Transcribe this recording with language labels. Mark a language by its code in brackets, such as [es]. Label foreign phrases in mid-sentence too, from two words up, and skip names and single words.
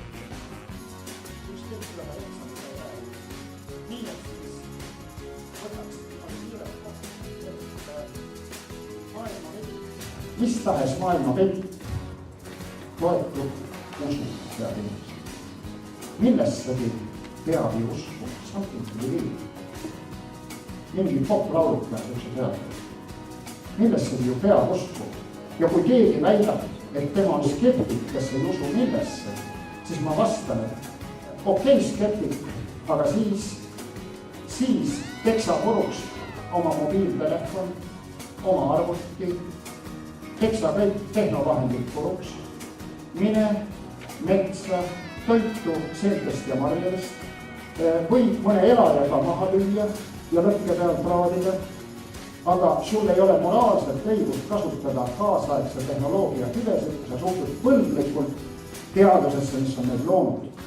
[et] Nii, siis võtame mis tahes maailma pilt toetub usu head inimesed. Millessegi peab ju usku, [en] something to believe. [et] Mingi poplauluka sellise peab. Millessegi ju peab usku. Ja kui keegi väidab, et tema on skeptik, kes ei usu millesse, siis ma vastan, et okei, skeptik, aga siis teksa puruks oma mobiiltelefon, oma arvuti, teksa kõik tehnovahendid puruks, mine metsa, toitu seentest ja marjadest, või mõne elajaga maha lüüa ja lõkke peal praadida, aga sul ei ole moraalselt õigust kasutada kaasaegse tehnoloogia hüvesid, kui sa suhtud põlglikult teadusesse, mis on need loonud.